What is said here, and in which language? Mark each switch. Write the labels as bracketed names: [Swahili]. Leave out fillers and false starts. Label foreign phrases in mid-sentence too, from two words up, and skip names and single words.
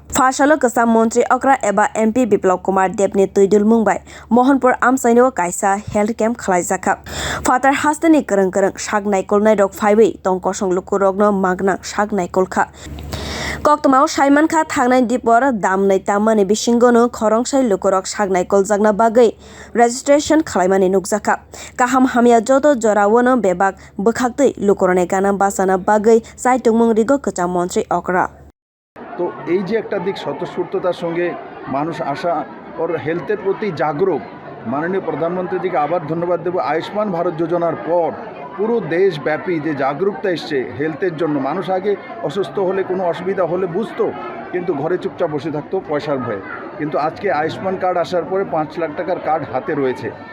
[Kok Borok] phasalo kwcham montri okra eba MP Biplab Kumar Deb ni tuidul mungbai Mohanpur amchaio kaisa [English] health camp [Kok Borok] khwlaijak phatar hasteni kwrwng sak naikulnai rok phaiwi tongkosong lukurokno magna sak naikulkha koktwmao saimankha thangnai dipor damnai tamani bisingono khwrwgsai lukurok sak naikuljakna bagai registration khlaimani nukjakha kaham hamya joto jorawono bebak bukhaktui lukurone gana basana bagai saitungmung rigo kwcham montri okra [Bangla] তো এই যে একটা দিক স্বতঃস্ফূর্ততার সঙ্গে মানুষ আসা ওর হেলথের প্রতি জাগরুক মাননীয় প্রধানমন্ত্রীজিকে আবার ধন্যবাদ দেব আয়ুষ্মান ভারত যোজনার পর পুরো দেশব্যাপী যে জাগরুকতা এসছে হেলথের জন্য মানুষ আগে অসুস্থ হলে কোনো অসুবিধা হলে বুঝতো কিন্তু ঘরে চুপচাপ বসে থাকতো পয়সার ভয়ে কিন্তু আজকে আয়ুষ্মান কার্ড আসার পরে 5 লাখ টাকার কার্ড হাতে রয়েছে